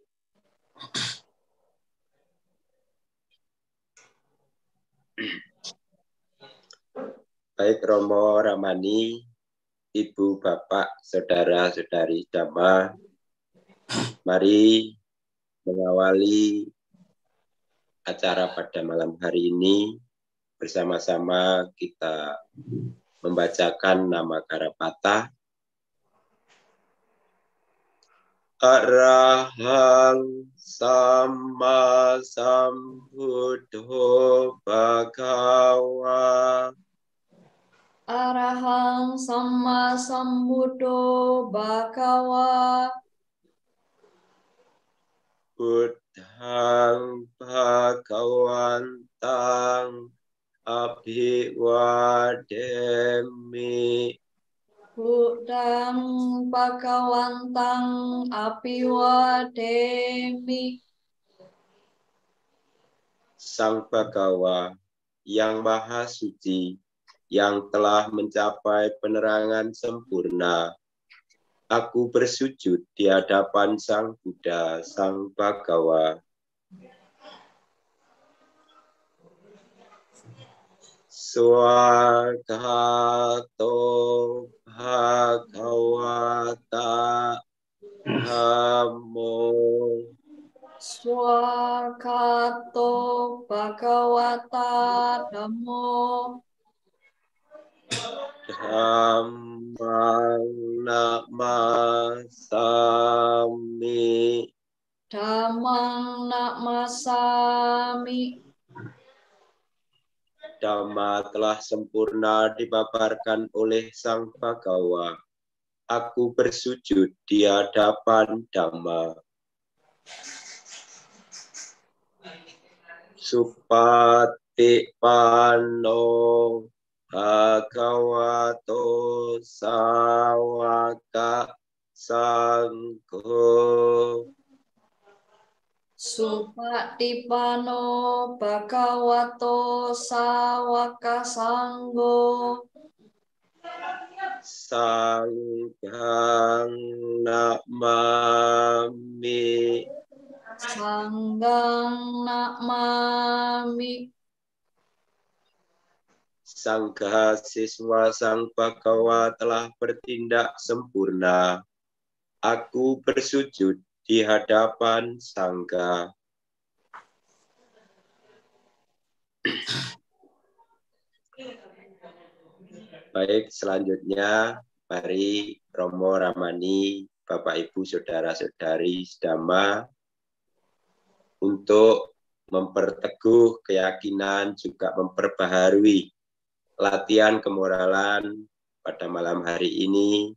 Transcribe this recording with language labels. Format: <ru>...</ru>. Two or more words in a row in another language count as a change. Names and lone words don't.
<id>Baik Romo Ramani, Ibu, Bapak, Saudara-saudari Dhamma, mari mengawali acara pada malam hari ini. Bersama-sama kita membacakan nama Karapata.</id> <pi>Arahang Sama Sambuddho Bhagawa. Arahang Sama Sambuddho Bhagawa. Buddhang Bhagawantang Abhiwademi. Buddhang Bhagawantang Apiwademi.</pi> <id>Sang Bhagawa yang Maha Suci, yang telah mencapai penerangan sempurna, aku bersujud di hadapan Sang Buddha, Sang Bhagawa.</id> <pi>Swakato bhagavata Dhammo Swakato Bhagavata Dhammo Dhammang namasami. Dhammang namasami.</pi> <id>Dhamma telah sempurna dipaparkan oleh Sang Bhagawa. Aku bersujud di hadapan Dhamma.</id> <pi>Supatipanno Bhagavato Sawaka Sangho. Supatipano Bhagavato Sawaka Sangho. Sanghang namami. Sanggang namami.</pi> <id>Sangha siswa Sang Bhagawa telah bertindak sempurna. Aku bersujud di hadapan Sangha. Baik, selanjutnya mari Romo Ramani, Bapak Ibu Saudara-saudari sedama, untuk memperteguh keyakinan juga memperbaharui latihan kemoralan pada malam hari ini.</id>